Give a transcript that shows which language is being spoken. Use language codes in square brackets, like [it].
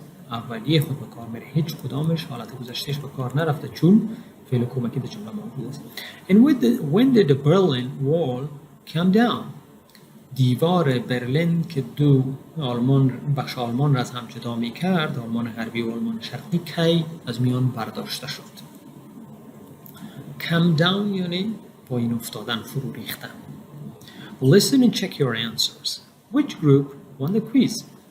[fa] اولیه خود به کار میره. هیچ کدامش حالت گذشتهش به کار نرفته چون فعل کمکی در جمله موجود است. [en] And when did the Berlin Wall come down? [fa] دیوار برلین که دو بخش آلمان را از هم جدا می کرد، آلمان غربی و آلمان شرقی، کی از میان برداشته شد. Come down یعنی پایین افتادن، فرو ریختن. [en] Listen and check your answers. Which group won the quiz?